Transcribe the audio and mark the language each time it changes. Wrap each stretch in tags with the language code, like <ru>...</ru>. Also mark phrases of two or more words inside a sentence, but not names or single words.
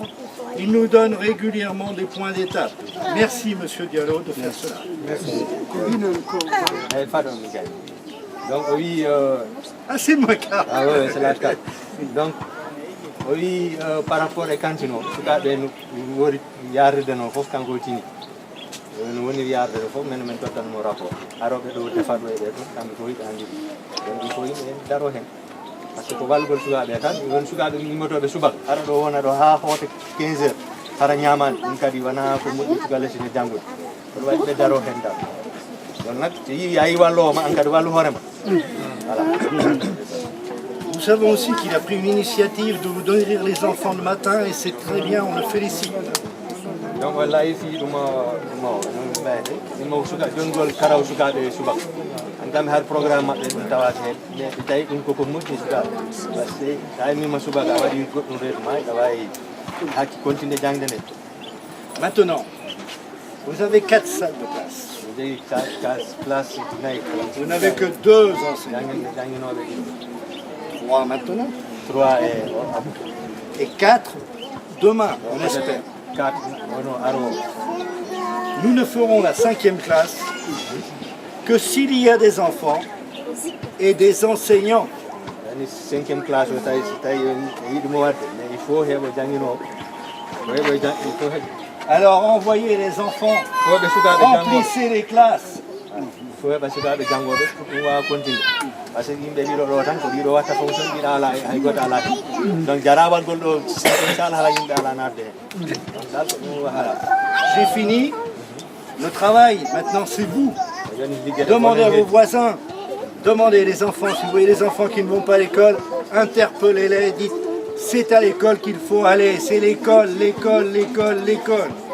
<fr>Il nous donne régulièrement des points d'étape. Merci M. Diallo de faire cela. Merci. Donc oui... Ah c'est moi car. Ah oui, c'est la carte. Donc oui, par rapport à Cantino, nous avons</fr> <ff>yarde no fof kanko tini no woni yarde fof men men tottanmo rapport aroɓe ɗo defaɗo e ɓe to kamɓe ko yiɗi andi</ff> <fr>donc il faut</fr> <ff>yimɓe daro hen</ff> <fr>par ce que</fr> <ff>ko walgol sukaɓe tan won sukaɓe immotoɓe subaka ara ɗo wona ɗo ha hoota 15 heures hara ñamani ɗum kadi wona ko moƴƴi suka lessine janggude kono waɗi ɓe daro hen dal donc nak so yi a yi wallowo ma an kadi wallu hoorema voilà.</ff> <fr>Nous savons aussi qu'il a pris une initiative de vous donner les enfants le matin et c'est très bien, on le félicite. Donc voilà, ici, nous avons un</fr> <ff>karaw sukaɓe subaka an kam har programme maɓɓe ɗum tawata hen mais ɓe tawi ɗum koko moƴƴi sukaɓe</ff> <fr>par ce que</fr> <ff>sa aymima subaka a waɗi goɗɗum reedu ma aɗa wawi hakki continuer jangde nde.</ff> <fr>Maintenant, vous avez 4 salles de classe. Vous n'avez que 2 enseignants. 3 maintenant. 3 et 4 demain, on espère. 4, nous ne ferons la 5e classe que s'il y a des enfants et des enseignants. 5e classe, alors envoyez les enfants, remplissez les classes. Parce que</fr> <ff>yimɓe ɗiɗo ɗo tan ko ɗiɗo watta fonction ɗiɗo ala hay goto ala donc jarawal gol ɗo inchallah hala yimɓe ala nadde hen.</ff> <fr>J'ai fini. Le travail maintenant c'est vous. Demandez à vos voisins, demandez les enfants, si vous voyez les enfants qui ne vont pas à l'école, interpellez-les, dites c'est à l'école qu'il faut aller, c'est l'école, l'école, l'école, l'école.</fr>